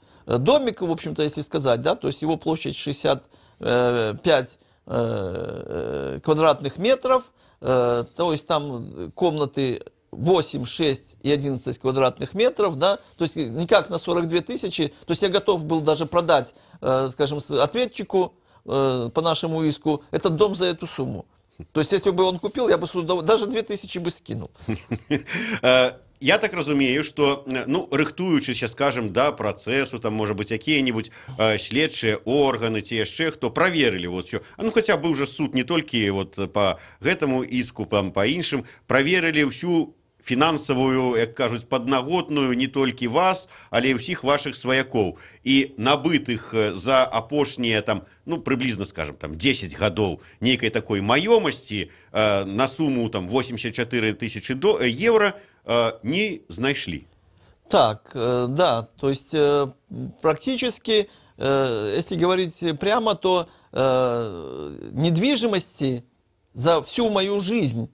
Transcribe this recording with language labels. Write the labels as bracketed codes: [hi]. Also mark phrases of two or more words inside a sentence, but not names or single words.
[ru] Домик, в общем-то, если сказать, да, то есть его площадь 65 квадратных метров, то есть там комнаты 8, 6 и 11 квадратных метров, да, то есть никак на 42 тысячи, то есть я готов был даже продать, скажем, ответчику по нашему иску этот дом за эту сумму. То есть если бы он купил, я бы даже 2000 бы скинул. [be] Я так разумею, что, ну, рыхтуючыся, скажем, да працэсу, там, [ru] может быть, какие-нибудь [be] следчыя органы, ці яшчэ хто праверылі вот все. [ru] Ну, хотя бы уже суд [be] не толькі вот по гэтаму иску, там, по іншым, праверылі ўсю фінансавую, як кажуць, паднаготную не толькі вас, але і ўсіх вашых сваякоў. І набытых за апошнія, там, ну, приблизно, скажем, там, 10 гадоў нейкай такой маёмасці на сумму там 84 [ru] тысячи евро [be] не знайшлі. [ru] Так, да, то есть практически, если говорить прямо, то недвижимости за всю мою жизнь